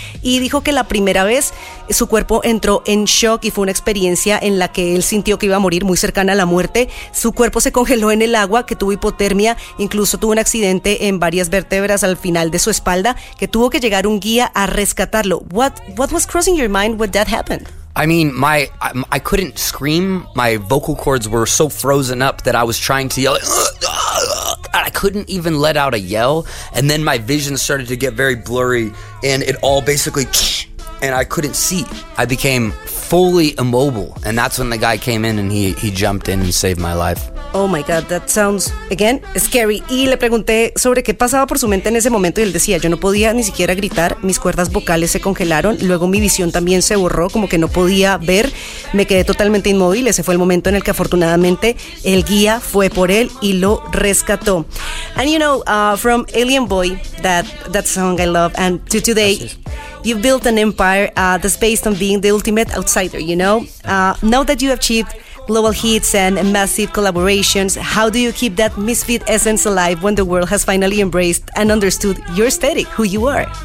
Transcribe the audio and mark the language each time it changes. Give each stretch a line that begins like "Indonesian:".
Spanish: y dijo que la primera vez su cuerpo entró en shock y fue una experiencia en la que él sintió que iba a morir, muy cercana a la muerte, su cuerpo se congeló en el agua, que tuvo hipotermia, incluso tuvo un accidente en varias vértebras al final de su espalda, que tuvo que llegar un guía a rescatarlo.
English: What was crossing your mind when that happened? I mean, I couldn't scream. My vocal cords were so frozen up that I was trying to yell. I couldn't even let out a yell, and then my vision started to get very blurry, and it all basically, and I couldn't see. I became fully immobile. And that's when the guy came in and he jumped in and saved my life. Oh my God, that sounds, again, scary.
Spanish: Y le pregunté sobre qué pasaba por su mente en ese momento y él decía, yo no podía ni siquiera gritar, mis cuerdas vocales se congelaron, luego mi visión también se borró, como que no podía ver, me quedé totalmente inmóvil. Ese fue el momento en el que afortunadamente el guía fue por él y lo rescató.
English: And you know, from Alien Boy, that song I love, and to today... You've built an empire that's based on being the ultimate outsider, you know? Now that you have achieved global hits and massive collaborations, how do you keep that misfit essence alive when the world has finally embraced and understood your aesthetic, who you are?